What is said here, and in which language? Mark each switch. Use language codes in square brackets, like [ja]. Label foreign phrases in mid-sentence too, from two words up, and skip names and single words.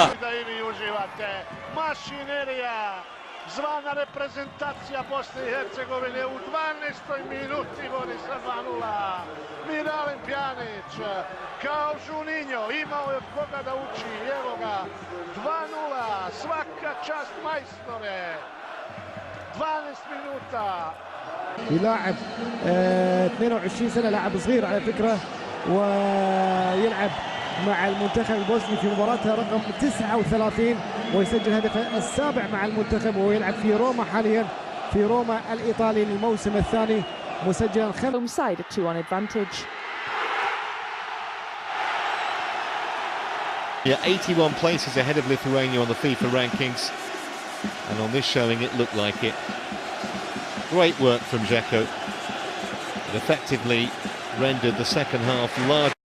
[bs] Da i vi uživate, mašinerija, zvana reprezentacija Bosne i Hercegovine u 12. minuti vodi sa 2:0. Miralem Pjanić, kao Žuninjo, imao je od koga da uči, evo ga, 2:0, svaka čast majstore, 12 minuta. [ar] يلاعب 22 سنة، لاعب صغير على فكرة، ويلعب مع المنتخب البوسني في مباراتها رقم 39 ويسجل هدفه السابع مع المنتخب، ويلعب في روما حاليا، في روما الإيطالي للموسم الثاني مسجلا [en] home side a 2-1 advantage. Yeah, 81 places ahead of Lithuania on the FIFA rankings, and on this showing it looked like it. Great work from Dzeko. It effectively rendered the second half large.